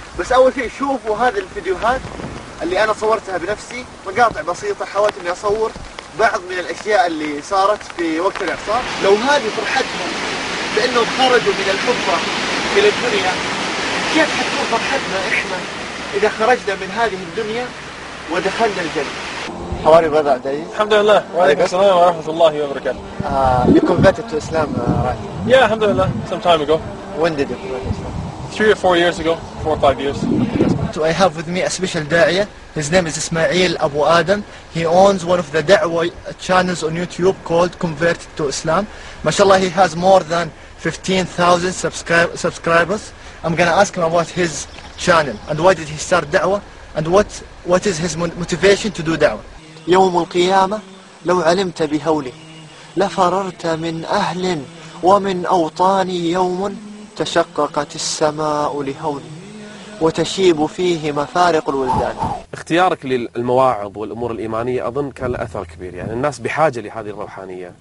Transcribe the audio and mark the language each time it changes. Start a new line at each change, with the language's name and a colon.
Arabic: بس اول شيء شوفوا هذه الفيديوهات اللي انا صورتها بنفسي، مقاطع بسيطة حاولت اني اصور بعض من الاشياء اللي صارت في وقت الاعصار. لو هذه فرحتهم بانهم خرجوا من الحفرة الى الدنيا، كيف حتكون فرحتنا احنا إذا خرجنا من هذه الدنيا ودخلنا الجنة؟ حواري بذا عدي. الحمد لله. وعليكم السلام ورحمة الله وبركاته. لكم بيتت
English: to Islam right? Yeah,
Arabic: الحمد لله.
English: Some time ago. When did you convert Islam? 3 or 4 years ago. 4 or 5 years. So I have with me a special da'iya. His name is Ismail Abu Adam. He owns one of the da'wa channels on YouTube called Converted to Islam. Mashallah, he has more than 15,000 subscribers. I'm gonna ask him about his channel and why did he start da'wa and what is his motivation to do da'wa.
Arabic: يوم القيامة لو علمت بهولي لفررت من أهل ومن أوطاني، يوم تشققت السماء لهولي وتشيب فيه مفارق الولدان. اختيارك للمواعظ والأمور الإيمانية أظن كان له أثر كبير، يعني الناس بحاجة لهذه الروحانية.